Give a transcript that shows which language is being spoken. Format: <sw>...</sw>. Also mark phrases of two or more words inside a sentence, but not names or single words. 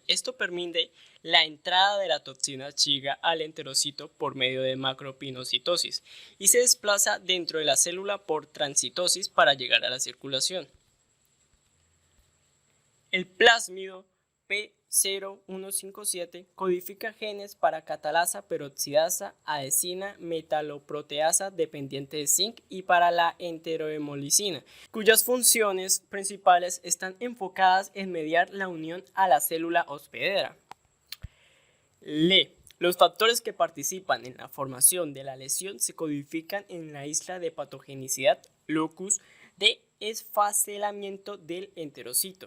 <es>Esto permite la entrada de la toxina Shiga al enterocito por medio de macropinocitosis y se desplaza dentro de la célula por transitosis para llegar a la circulación. El plásmido P0157 codifica genes para catalasa peroxidasa, adesina, metaloproteasa dependiente de zinc y para la enterohemolicina, cuyas funciones principales están enfocadas en mediar la unión a la célula hospedera. Los factores que participan en la formación de la lesión se codifican en la isla de patogenicidad, locus de esfacelamiento del enterocito.</es>